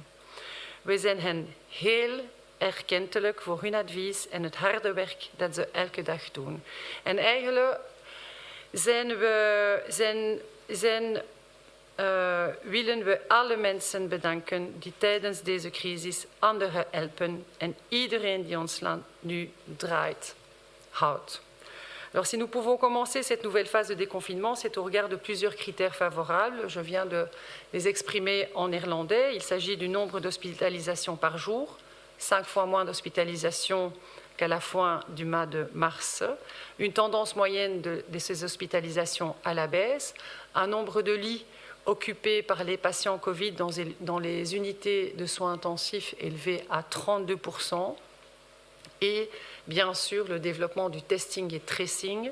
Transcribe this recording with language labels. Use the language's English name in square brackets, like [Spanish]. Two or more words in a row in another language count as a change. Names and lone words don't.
[Dutch] We zijn hen heel erkentelijk voor hun advies en het harde werk dat ze elke dag doen. En eigenlijk willen we alle mensen bedanken die tijdens deze crisis anderen helpen en iedereen die ons land nu draait, houdt. [French] Alors, si nous pouvons commencer cette nouvelle phase de déconfinement, c'est au regard de plusieurs critères favorables. Je viens de les exprimer en néerlandais. Il s'agit du nombre d'hospitalisations par jour, 5 fois moins d'hospitalisations qu'à la fin du mois de mars, une tendance moyenne de ces hospitalisations à la baisse, un nombre de lits occupés par les patients Covid dans les unités de soins intensifs élevé à 32%, et bien sûr le développement du testing et tracing.